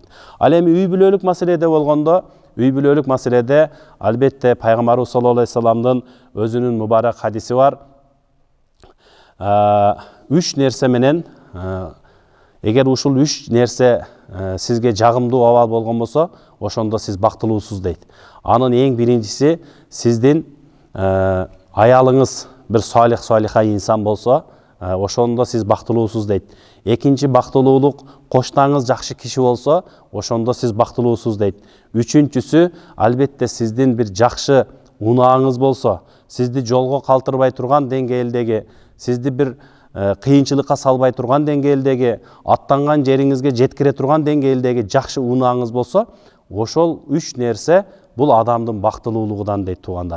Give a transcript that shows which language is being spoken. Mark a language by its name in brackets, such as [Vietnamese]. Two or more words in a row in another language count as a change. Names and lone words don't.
[Kyrgyz] Ал эми үй бүлөлүк маселеде болгондо, үй бүлөлүк маселеде албетте пайгамбарыбыз [Arabic] صلى الله عليه [Kyrgyz] вассаламдын өзүнүн мубарак хадиси бар. Үч нерсе менен, эгер ушул үч нерсе сизге жагымдуу абал болгон болсо, ошондо сиз бактылуусуз дейт. Анын эң биринчиси, сиздин аялыңыз бир салих-салиха инсан болсо, ошондо сиз бактылуусуз дейт. Экинчи бактылуулук, коштаңыз жакшы киши болсо, ошондо сиз бактылуусуз дейт. Үчүнчүсү, албетте сиздин бир жакшы унааңыз болсо, сизди жолго калтырбай турган деңгээлдеги, сизди бир кыйынчылыкка салбай турган деңгээлдеги, аттанган жериңизге жеткире турган деңгээлдеги жакшы унааңыз болсо, ошол үч нерсе бул адамдын бактылуулугунан дейт туугандар.